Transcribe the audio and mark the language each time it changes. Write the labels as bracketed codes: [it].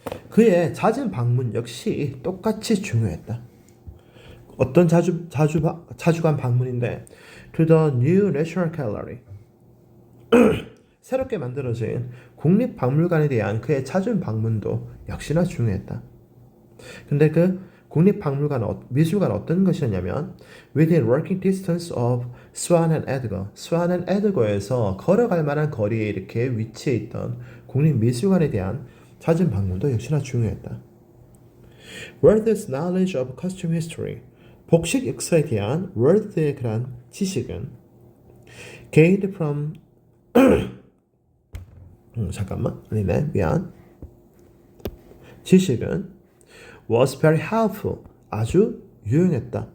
[ko] 그의 잦은 방문 역시 똑같이 중요했다. 어떤 자주간 방문인데 [en] to the new National Gallery [ko] 새롭게 만들어진 국립박물관에 대한 그의 잦은 방문도 역시나 중요했다. 근데 그 국립박물관 미술관 어떤 것이었냐면 [en] within working distance of Swan and Edgar. [ko] Swan and Edgar에서 걸어갈 만한 거리에 이렇게 위치해 있던 국립미술관에 대한 잦은 방문도 역시나 중요했다. [en] Worth's knowledge of costume history. [ko] 복식 역사에 대한 Worth의 그런 지식은 [en] gained from [ko] 잠깐만 아니네 미안 지식은 [en] was very helpful [ko] 아주 유용했다.